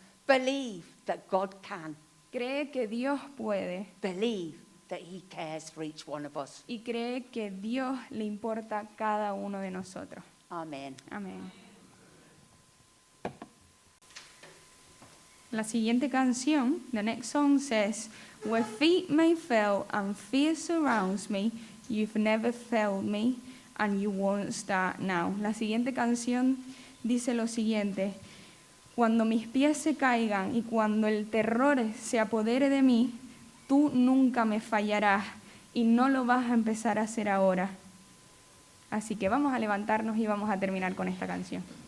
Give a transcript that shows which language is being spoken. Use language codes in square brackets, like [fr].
[en] Believe that God can. [es] Cree que Dios puede [en] Believe that he cares for each one of us. [es] y cree que Dios le importa a cada uno de nosotros. [en] Amen. [es] Amén. La siguiente canción, [en] the next song says, "Where feet may fail and fear surrounds me, you've never failed me and you won't start now." [es] La siguiente canción dice lo siguiente: cuando mis pies se caigan y cuando el terror se apodere de mí, tú nunca me fallarás y no lo vas a empezar a hacer ahora. Así que vamos a levantarnos y vamos a terminar con esta canción.